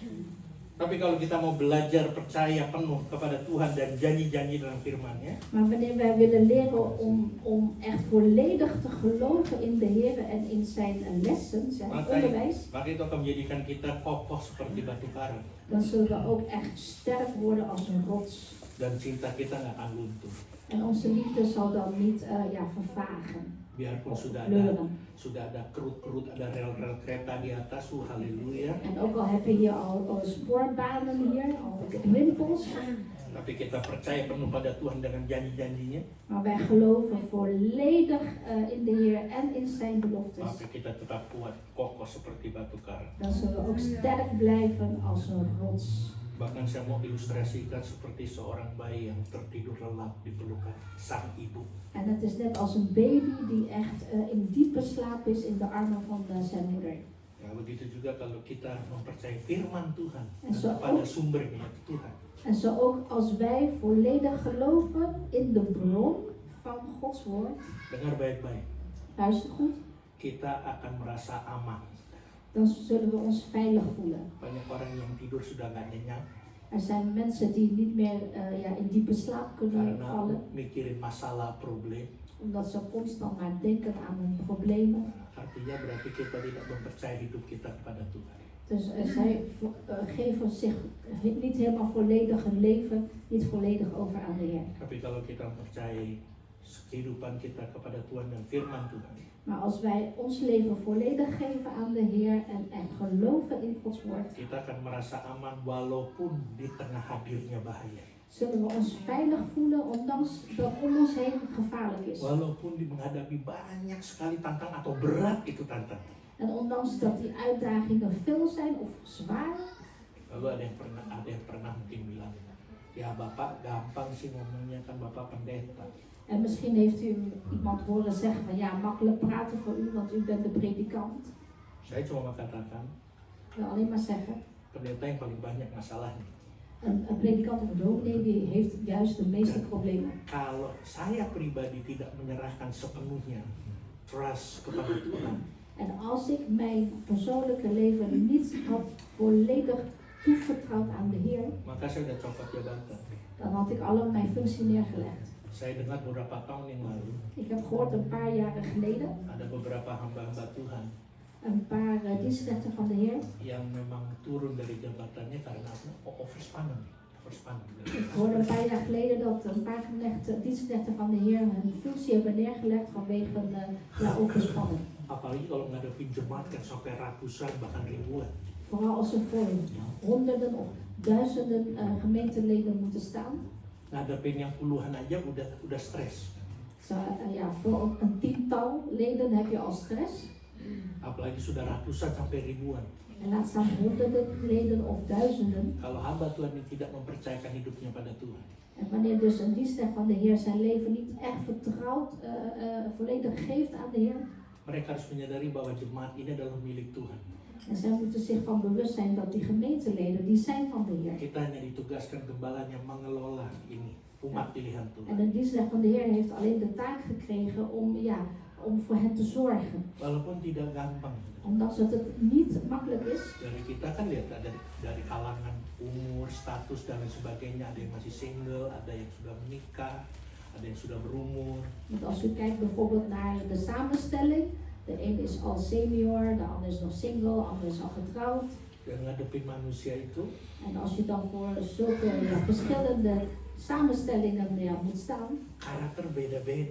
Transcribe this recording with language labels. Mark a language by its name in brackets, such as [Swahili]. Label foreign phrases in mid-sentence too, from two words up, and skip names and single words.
[Indonesian] Tapi kalau kita mau belajar percaya penuh kepada Tuhan dan janji-janji dalam firman-Nya, [Dutch] Maar wanneer wij willen leren om echt volledig te geloven in de Heer en in zijn lessen, zijn onderwijs, [Indonesian] maka itu akan menjadikan kita kokoh seperti batu karang. [Dutch] dan zullen we ook echt sterk worden als een rots. [Indonesian] Dan cinta kita nggak akan luntur. [Dutch] En onze liefde zal dan niet vervagen [Indonesian] Biarpun [Dutch] of [Indonesian] sudah ada kerut-kerut, ada rel-rel kereta di atas, haleluya. [Dutch] En ook al heb je hier al spoorbanen hier, al rimpels, [Indonesian] Tapi kita percaya penuh pada Tuhan dengan janji-janjinya, [Dutch] maar wij geloven volledig in de Heer en in zijn beloftes. [Indonesian] maka kita tetap kuat, kokoh seperti batu karang. [Dutch] Dan zullen we ook sterk blijven als een rots. [Indonesian] Bahkan saya mau ilustrasikan seperti seorang bayi yang tertidur lelap di pelukan sang ibu. [Dutch] En het is net als een baby die echt in diepe slaap is in de armen van zijn moeder. [Indonesian] Ya, begitu juga kalau kita mempercayai firman Tuhan [Dutch] En zo [Indonesian] pada [Dutch] ook, [Indonesian] sumbernya Tuhan. [Dutch] en zo ook als wij volledig geloven in de bron van Gods woord, [Indonesian] Dengar baik-baik, [Dutch] luister goed, [Indonesian] kita akan merasa aman. [Dutch] dan zullen we ons veilig voelen. [Indonesian] Banyak orang yang tidur sudah nggak nyenyak [Dutch] Er zijn mensen die niet meer in diepe slaap kunnen [Indonesian] karena [Dutch] vallen, [Indonesian] mikirin masalah, [Dutch] probleem. omdat ze constant maar denken aan hun problemen. [Indonesian] Artinya berarti kita tidak mempercayai hidup kita kepada Tuhan. [Dutch] Dus zij geven zich niet helemaal volledig hun leven, niet volledig over aan de Heer. [Indonesian] Tapi kalau kita mempercayai kehidupan kita kepada Tuhan dan firman Tuhan, [Dutch] Maar als wij ons leven volledig geven aan de Heer en echt geloven in Gods woord, [Indonesian] kita akan merasa aman walaupun di tengah hadirnya bahaya. [Dutch] zullen we ons veilig voelen ondanks dat om ons heen gevaarlijk is. [Indonesian] Walaupun menghadapi banyak sekali tantangan atau berat itu tantangan. [Dutch] En ondanks dat die uitdagingen veel zijn of zwaar, [Indonesian] Lalu ada yang pernah mungkin bilang, ya Bapak gampang sih ngomongnya, kan Bapak pendeta. [Dutch] en misschien heeft u iemand horen zeggen van ja, makkelijk praten voor u, want u bent de predikant. [Indonesian] Saya cuma mengatakan, [Dutch] Ik wil alleen maar zeggen, [Indonesian] pendeta yang paling banyak masalahnya. [Dutch] een predikant of een dominee die heeft juist de meeste problemen. [Indonesian] Kalau saya pribadi tidak menyerahkan sepenuhnya trust kepada Tuhan, [Dutch] En als ik mijn persoonlijke leven niet had volledig toevertrouwd aan de Heer, [Indonesian] maka saya sudah copot jabatan. [Dutch] dan had ik al mijn functie neergelegd. [Indonesian] Saya dengar beberapa tahun yang lalu, [Dutch] Ik heb gehoord een paar jaren geleden, [Indonesian] ada beberapa hamba-hamba Tuhan [Dutch] een paar dienstknechten van de Heer. [Indonesian] yang memang turun dari jabatannya karena overspannen. [Dutch] Ik hoorde een paar jaar geleden dat een paar dienstknechten van de Heer hun functie hebben neergelegd vanwege overspanning. [Indonesian] Apalagi kalau ngadepin jemaat kan sampai ratusan bahkan ribuan. [Dutch] Vooral als ze voor honderden of duizenden gemeenteleden moeten staan. [Indonesian] Ngadepin yang puluhan aja udah stres. [Dutch] Voor een tiental leden heb je al stress. [Indonesian] Apalagi sudah ratusan sampai ribuan. [Dutch] En laat staan honderden leden of duizenden. [Indonesian] Kalau hamba Tuhan yang tidak mempercayakan hidupnya pada Tuhan, [Dutch] En wanneer dus een dienstknecht van de Heer zijn leven niet echt vertrouwd, volledig geeft aan de Heer. [Indonesian] mereka harus menyadari bahwa jemaat ini adalah milik Tuhan. [Dutch] En zij moeten zich van bewust zijn dat die gemeenteleden, die zijn van de Heer. [Indonesian] Kita hanya ditugaskan gembalanya mengelola ini, umat pilihan [Dutch] En [Indonesian] Tuhan. [Dutch] de dienstknecht van de Heer heeft alleen de taak gekregen om voor hen te zorgen. [Indonesian] Walaupun tidak gampang. [Dutch] Omdat het niet makkelijk is. [Indonesian] Dari kita kan lihat dari kalangan umur, status dan lain sebagainya, ada yang masih single, ada yang sudah menikah, ada yang sudah berumur. [Dutch] Want als u kijkt bijvoorbeeld naar de samenstelling, de een is al senior, de ander is nog single, de ander is al getrouwd. [Indonesian] Dan ngadepin manusia itu, [Dutch] En als je dan voor zulke verschillende samenstellingen moet staan, [Indonesian] karakter beda-beda.